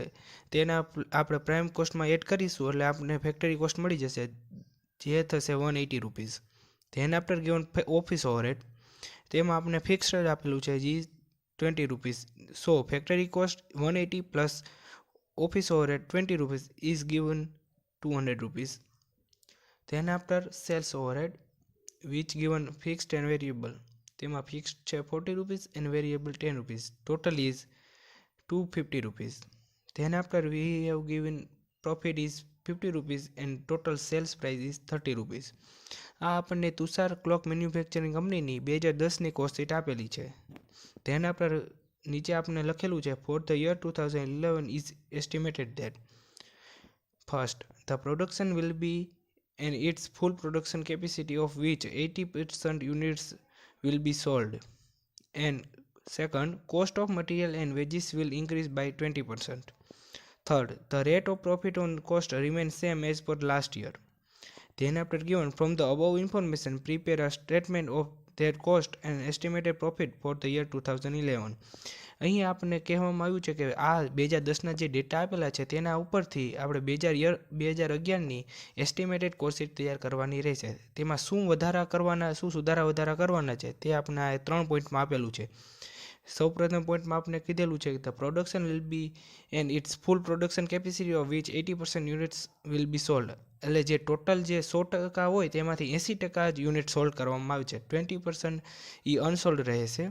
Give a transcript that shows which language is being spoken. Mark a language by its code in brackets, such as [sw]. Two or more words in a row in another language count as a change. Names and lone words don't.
[gu] તેના આપણે [en] prime cost [gu] એડ કરીશું એટલે આપણને [en] factory cost [gu] મળી જશે, જે થશે 180 રૂપીઝ. [en] then after given office overhead, [gu] તેમાં આપણે ફિક્સ્ડ જ આપેલું છે, જે 20 રૂપીઝ. [en] So factory cost 180 plus office overhead 20 rupees is given 200 rupees. Then after sales overhead, which given fixed and variable, [gu] તેમાં ફિક્સ્ડ છે 40 રૂપીઝ [en] and variable [gu] 10 રૂપીઝ. [en] Total is 250 રૂપીઝ. Then after we have given profit is 50 રૂપીઝ and total sales price is 30 રૂપીઝ. [gu] આ આપણને તુષાર ક્લોક મેન્યુફેક્ચરિંગ કંપનીની 2010ની [en] cost sheet [gu] આપેલી છે. [en] Then after [gu] નીચે આપણે લખેલું છે [en] for the year 2011 is estimated that first the production will be and its full production capacity of which 80% units will be sold, and second, cost of material and wages will increase by 20%. Third, the rate of profit on cost remains same as per last year. Then after given from the above information, prepare a statement of their cost and estimated profit for the year 2011. [gu] અહીં આપણને કહેવામાં આવ્યું છે કે આ 2010ના જે ડેટા આપેલા છે તેના ઉપરથી આપણે 2011ની [en] estimated cost sheet [gu] તૈયાર કરવાની રહેશે. તેમાં શું સુધારા કરવાના છે તે આપણે આ 3 પોઈન્ટમાં આપેલું છે. સૌપ્રથમ પોઈન્ટમાં આપણે કીધેલું છે કે [en] the production will be and its full production capacity of which 80% units will be sold, [gu] એટલે જે ટોટલ જે 100% હોય તેમાંથી 80% જ [en] unit sold [gu] કરવામાં આવે છે, 20% એ અનસોલ્ડ રહે છે.